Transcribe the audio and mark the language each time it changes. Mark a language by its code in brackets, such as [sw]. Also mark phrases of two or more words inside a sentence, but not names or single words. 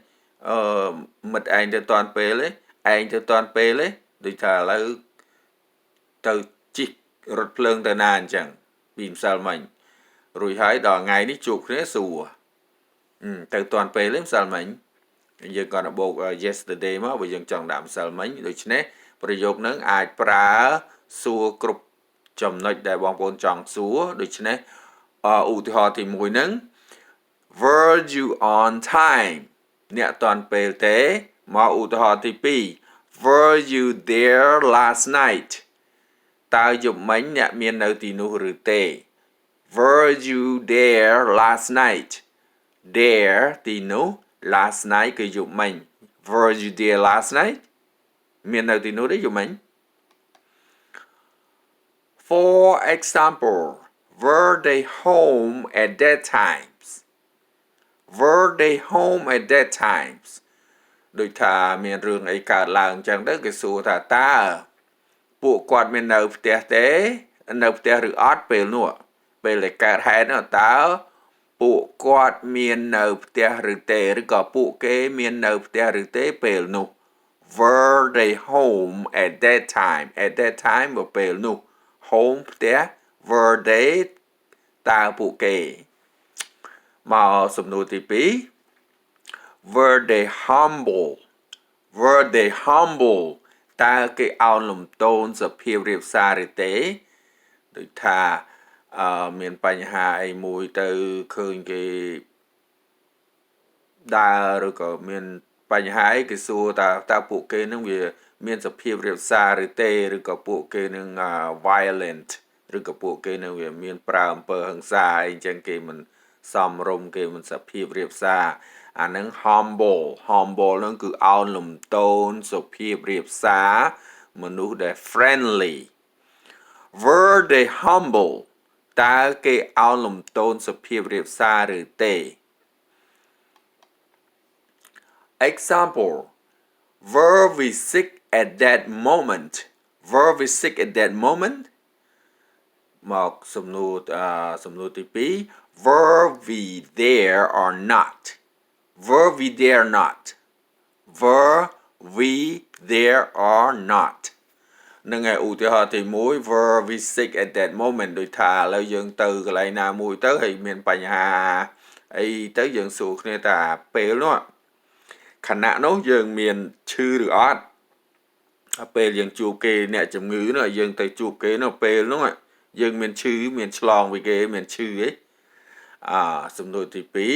[km] មិត្តឯងទៅតាន់ពេលទេឯងទៅតាន់ពេលទេដូចថាឥឡូវទៅជិះរថភ្លើងទៅណាអញ្ចឹងពីម្សិលមិញរួចហើយដល់ថ្ងៃនេះជួប គ្នាសួរទៅតាន់ពេលទេម្សិលមិញយើងគាត់បូក yesterday មកបើយើងចង់ដាក់ម្សិលមិញដូច្នេះប្រយោគ នឹងអាចប្រើសួរគ្រប់ចំណុចដែលបងប្អូនចង់សួរដូច្នេះឧទាហរណ៍ទី1នឹង [en] were you on time [km] អ្នកតាន់ពេលទេមកឧទាហរណ៍ទី2 [en] were you there last night [km] តើយប់មិញអ្នកមាននៅទីនោះឬទេ [en] were you there last night [km] there ទីនោះ [en] last night [km] គឺយប់មិញ [en] were you there last night [km] មាននៅទីនោះទេយប់មិញ [en] For example were they home at that times were they home at that times [km] ដូចថាមានរឿងអីកើតឡើងអញ្ចឹ ងទៅគេសួរថាតើពួកគាត់មាននៅផ្ទះទេនៅផ្ទះឬអត់ពេលនោះពេលដែលកើតហេតុនោះតើពួកគាត់មាននៅផ្ទះឬទេឬក៏ពួកគេមាននៅផ្ទះឬទេពេលនោះ [en] were they home at that time [km] បើពេលនោះ home ផ្ទះ [en] were they [km] តើពួកគេមកសំណួរទី2 [en] were they humble [km] តើគេអោនលំទោនសភាពរៀបសារឬទេដូចថាមានបញ្ហាអីមួយទៅឃើញគេដើរឬក៏មាន បញ្ហាអីគេសួរតើពួកគេនឹងវាមានសភាពរៀបសារឬទេឬក៏ពួកគេនឹង violent ឬក៏ពួកគេនឹងវាមានប្រើអំពើហិង្សាអីអញ្ចឹងគេមិនសមរម្យគេមិនសភាពរៀបសារអានឹង humble ហ្នឹងគឺអោនលំទោនសុភាពរៀបសារមនុស្សដែល friendly [en] were they humble [km] តើគេអោនលំទោនសុភាពរៀបសារឬទេ [en] Example were we sick at that moment [km] មកសំណួរទី2 [en] were we there or not were we there or not [km] នឹងឯឧទាហរណ៍ទី1 [en] were we sick at that moment [km] ដូចថាឥឡូវយើងទៅកន្លែងណាមួយទៅហើយមានបញ្ហាអីទៅយើងសួរគ្នាថាពេលនោះខណៈនោះយើងមានឈឺឬអត់ពេលយើងជួបគេអ្នកជំងឺនោះយើងទៅជួបគេនោះពេលនោះយើងមានឈឺមានឆ្លងពីគេមានឈឺអីសំណួរទី